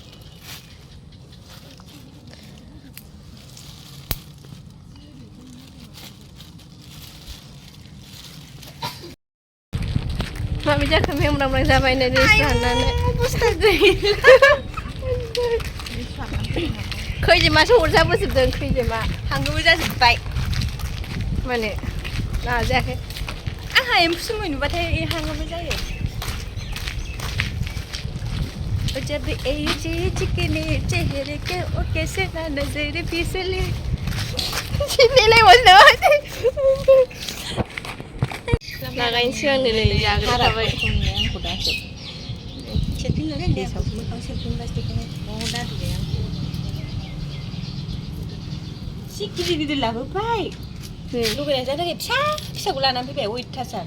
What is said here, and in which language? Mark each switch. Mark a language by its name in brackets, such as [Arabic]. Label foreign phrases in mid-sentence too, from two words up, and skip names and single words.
[Bodo] माबि जाखो मेंब्रां जाबाय नै दै सारनानै अबस्था खैजोमासो अरजाबोजोबदों खैजोमा हांगोबो जाजोब्बाय माने नाजायाखै आंहा एम्फौ सुमै नुबाथाय हांगोबो जायो [Hindi] जब ए चिकने चेहरे के ओ कैसे ना नजर फिसले [Bodo] चिनेले बोलनो लागायनोसै आं नै जाग्रा थाबाय सेलफिनल' दे मोखां सेलफिन प्लास्टिकखौ दादुबाय आं सि गिदिर गिदिर लाबोबाय लुगैनाय जानो थाखाय फिसा फिसाखौ लानानै फैबाय अयथासार